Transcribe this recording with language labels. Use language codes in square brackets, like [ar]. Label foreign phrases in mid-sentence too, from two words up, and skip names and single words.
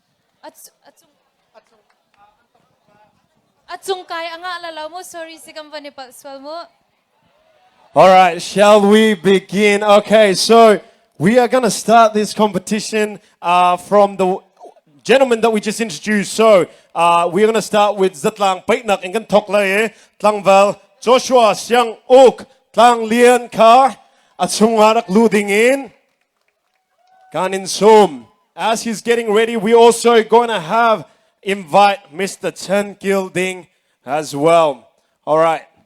[en] จุงกายอ่างละเราโม sorry สิกัมวันนี้ปัสสาวะโม All right, shall we begin? Okay, so we are going to start this competition from the gentleman that we just introduced. So we're going to start with Zatlang Paitnak and Tok Lae, Tlangval, Joshua Siang Ok, Tlang Lian Kar, Atsungarak Luding in, Kanin Sum. As he's getting ready, we're also going to invite Mr. Chen Gilding as well. All right.